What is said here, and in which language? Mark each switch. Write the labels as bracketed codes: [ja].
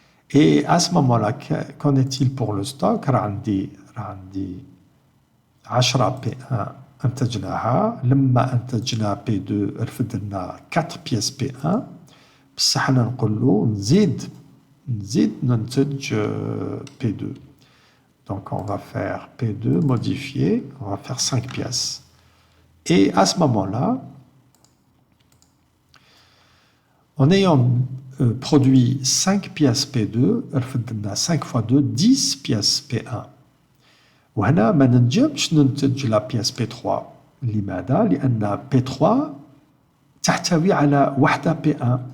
[fr] Et à ce moment-là, qu'en est-il pour le stock? [ar] عندي 10 P1 انتجناها. لما انتجنا P2 رفد لنا 4 pièces P1. بصح حنا نقول له نزيد ننتج P2. [fr] Donc on va faire P2 modifié, on va faire 5 pièces. Et à ce moment-là, en ayant produit 5 pièces P2, 5 fois 2, 10 pièces P1. [ar] وهنا ما ننجمش ننتج لا بياس P3. لماذا؟ لأن P3 تحتوي على وحدة P1.